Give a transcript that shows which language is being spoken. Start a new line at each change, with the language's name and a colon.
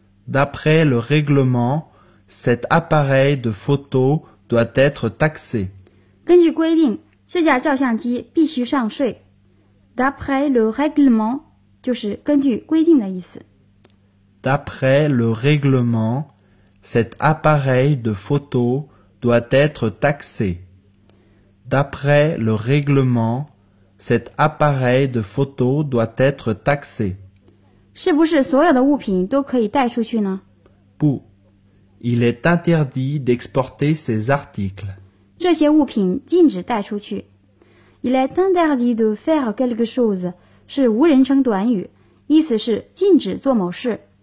French: ？D'après le règlement, cet appareil de photo doit être taxé.
Chinese: 根据规定，这架照相机必须上税。
French: D'après le règlement
Chinese: 就是根据规定的意思。
French: D'après le règlement, cet appareil de photo doit être taxé. D'après le règlement, cet appareil de photo doit être taxé.
Chinese: 是不是所有的物品都可以带出去呢
French: ？Pou, il est interdit d'exporter ces articles.
Chinese: 这些物品禁止带出去。
French: Il est interdit de faire quelque chose
Chinese: 是无人称短语，意思是禁止做某事。